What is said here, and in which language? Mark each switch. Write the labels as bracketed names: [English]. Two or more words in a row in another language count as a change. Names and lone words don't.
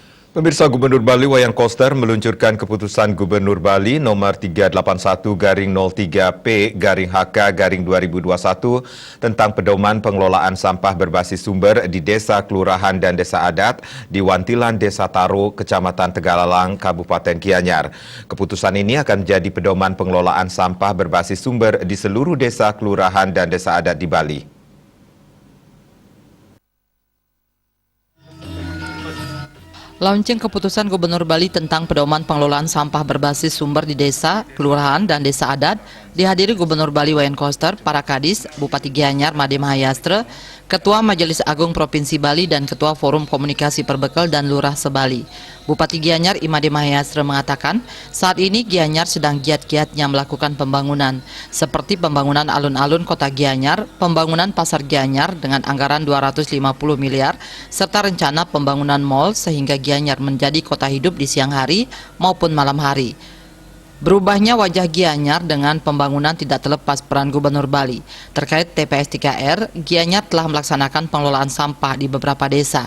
[Indonesian] Pemirsa, Gubernur Bali Wayan Koster meluncurkan keputusan Gubernur Bali nomor 381-03P-HK-2021 tentang pedoman pengelolaan sampah berbasis sumber di desa, kelurahan, dan desa adat di Wantilan, Desa Taro, Kecamatan Tegalalang, Kabupaten Gianyar. Keputusan ini akan menjadi pedoman pengelolaan sampah berbasis sumber di seluruh desa, kelurahan, dan desa adat di Bali. Launching keputusan Gubernur Bali tentang pedoman pengelolaan sampah berbasis sumber di desa, kelurahan, dan desa adat dihadiri Gubernur Bali Wayan Koster, para kadis, Bupati Gianyar Made Mahayastra, Ketua Majelis Agung Provinsi Bali, dan Ketua Forum Komunikasi Perbekal dan Lurah Sebali. Bupati Gianyar Imade Mahayastra mengatakan, saat ini Gianyar sedang giat-giatnya melakukan pembangunan, seperti pembangunan alun-alun kota Gianyar, pembangunan pasar Gianyar dengan anggaran 250 miliar, serta rencana pembangunan mal sehingga Gianyar menjadi kota hidup di siang hari maupun malam hari. Berubahnya wajah Gianyar dengan pembangunan tidak terlepas peran Gubernur Bali. Terkait TPS 3R, Gianyar telah melaksanakan pengelolaan sampah di beberapa desa.